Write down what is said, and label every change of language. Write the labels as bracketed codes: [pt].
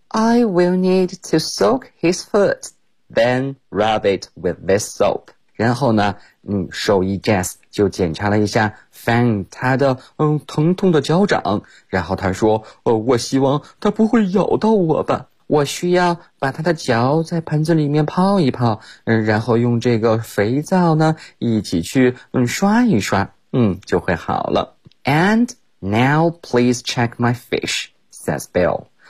[en] I will need to soak his foot, then rub it with this soap. [zh] 然后呢，兽医 Jess 就检查了一下Fan 他的疼痛的脚掌，然后他说我希望他不会咬到我吧，我需要把他的脚在盆子里面泡一泡，然后用这个肥皂呢一起去刷一刷，就会好了。 [en] And now please check my fish, says Bill.